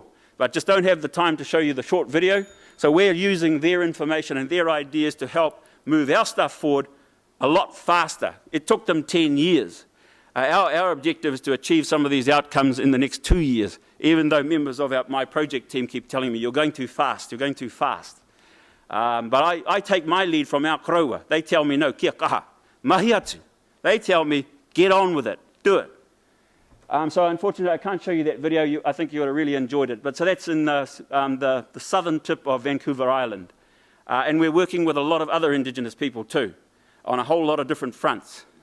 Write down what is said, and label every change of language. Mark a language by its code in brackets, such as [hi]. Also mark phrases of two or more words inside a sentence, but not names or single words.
[en] But just don't have the time to show you the short video. So we're using their information and their ideas to help move our stuff forward a lot faster. It took them 10 years. Our objective is to achieve some of these outcomes in the next 2 years, even though members of my project team keep telling me, you're going too fast, you're going too fast. But I take my lead from our Crowhurst. They tell me, no, [mi] kia kaha, mahi atu. [en] They tell me, get on with it, do it. So unfortunately, I can't show you that video. I think you would have really enjoyed it. But so that's in the southern tip of Vancouver Island. And we're working with a lot of other Indigenous people too, on a whole lot of different fronts.